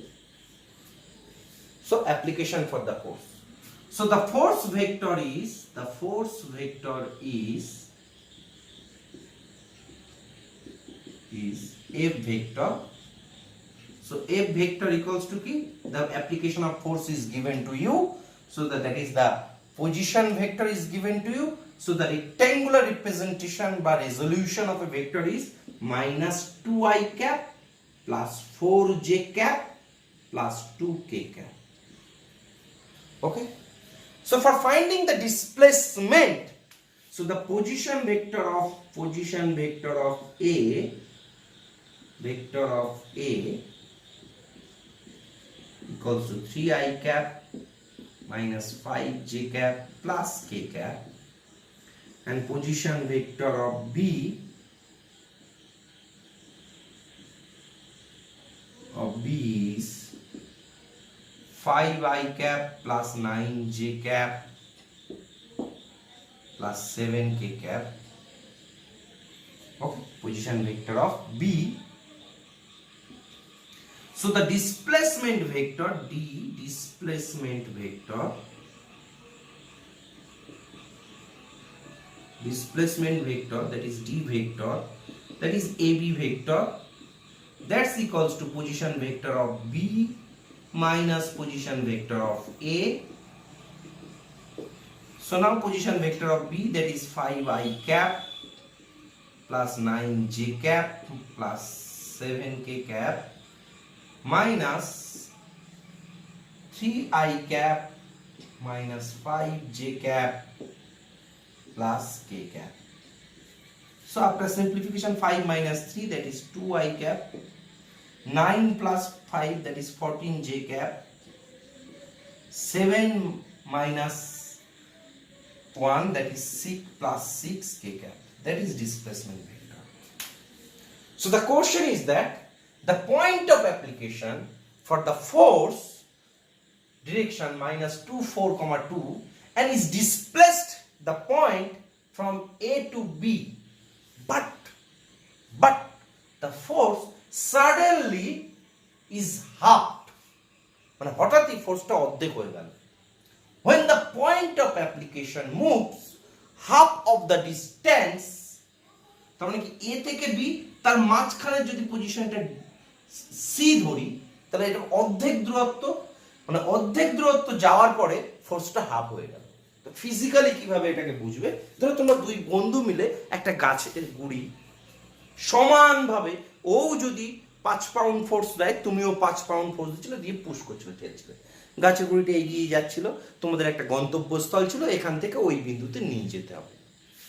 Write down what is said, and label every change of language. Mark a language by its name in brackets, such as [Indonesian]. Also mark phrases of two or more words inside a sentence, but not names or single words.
[English] So application for the force. So the force vector is F vector. So F vector equals to key, the application of force is given to you, so that is the position vector is given to you. So the rectangular representation by resolution of a vector is -2i cap plus 4j cap plus 2k cap. Okay, so for finding the displacement, so the position vector of A equals to 3i cap minus 5j cap plus k cap, and position vector of B is 5i cap plus 9j cap plus 7k cap. Okay, position vector of B. So the displacement vector that is D vector, that is AB vector, that's equals to position vector of B minus position vector of A. So now position vector of B, that is 5i cap plus 9j cap plus 7k cap minus 3i cap minus 5j cap plus k cap. So after simplification, 5 minus 3, that is 2i cap, 9 plus 5, that is 14j cap, 7 minus 1, that is 6 plus 6k cap. That is displacement vector. So the question is that the point of application for the force direction -2, 4, 2, and is displaced the point from A to B, but the force suddenly is halved, [Bangla] মানে হঠাৎই ফোর্সটা অর্ধেক হয়ে গেল। [English] When the point of application moves half of the distance, [Bangla] তার মানে কি A থেকে B, তার মাঝখানে যদি পজিশনটা C ধরি, তাহলে এটা অর্ধেক দূরত্ব, মানে অর্ধেক দূরত্ব যাওয়ার পরে ফোর্সটা হাফ হয়ে গেল। তো ফিজিক্যালি কিভাবে এটাকে বুঝবে, ধরো তোমরা দুই বন্ধু মিলে একটা গাছের গুড়ি সমানভাবে, ও যদি 5 [English] pound force [Bangla] দেয়, তুমিও 5 [English] pound force [Bangla] দিচ্ছিলে, দিয়ে পুশ করছিলে, ঠেলছিলে, গাছের গুড়িটা এগিয়ে যাচ্ছিল, তোমাদের একটা গন্তব্যস্থল ছিল, এখান থেকে ওই বিন্দুতে নিয়ে যেতে হবে।